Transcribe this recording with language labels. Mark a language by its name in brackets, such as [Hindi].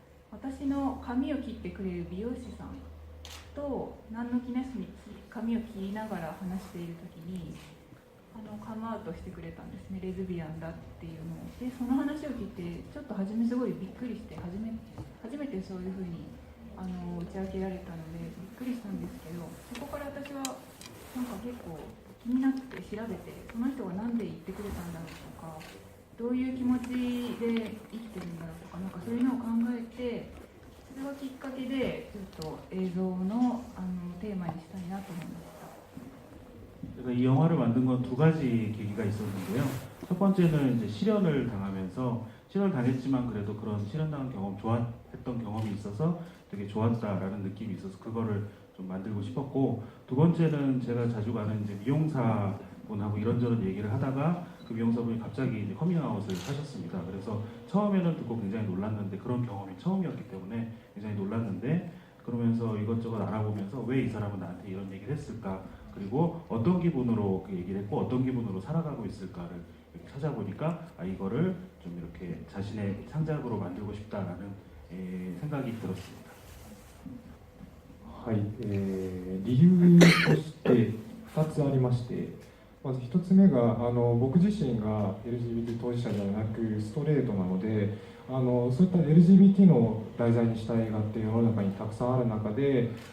[Japanese] 私の髪を切ってくれる美容師さんと何の気なしに髪を切りながら話している時にカムアウトしてくれたんですね、レズビアンだっていうのを。でその話を聞いてちょっと初めすごいびっくりして、初めてそういうふうに打ち明けられたのでびっくりしたんですけど、そこから私はなんか結構気になって調べて、その人が何で言ってくれたんだろうとか、どういう気持ちで生きてるんだろうとか、なんかそういうのを考えて、それがきっかけでちょっと映像のテーマにしたいなと思いました。 [Korean] 그래서 이 영화를 만든 건 두 가지 계기가 있었는데요. 첫 번째는 이제 실연을 당하면서 실연을 당했지만 그래도 그런 실연당한 경험, 좋았던 경험이 있어서 되게 좋았다라는 느낌이 있어서 그거를 좀 만들고 싶었고, 두 번째는 제가 자주 가는 이제 미용사분하고 이런저런 얘기를 하다가 그 미용사분이 갑자기 이제 커밍아웃을 하셨습니다. 그래서 처음에는 듣고 굉장히 놀랐는데, 그런 경험이 처음이었기 때문에 굉장히 놀랐는데, 그러면서 이것저것 알아보면서 왜 이 사람은 나한테 이런 얘기를 했을까, 그리고 어떤 기분으로 그 얘기를 했고 어떤 기분으로 살아가고 있을까를 이렇게 찾아보니까 이거를 좀 이렇게 자신의 창작으로 만들고 싶다라는 생각이 들었습니다. [Japanese] はい、理由として2つありまして、まず1つ目が僕自身が LGBT 当事者ではなくストレートなので、そういった LGBT の題材にした映画って世の中にたくさんある中で、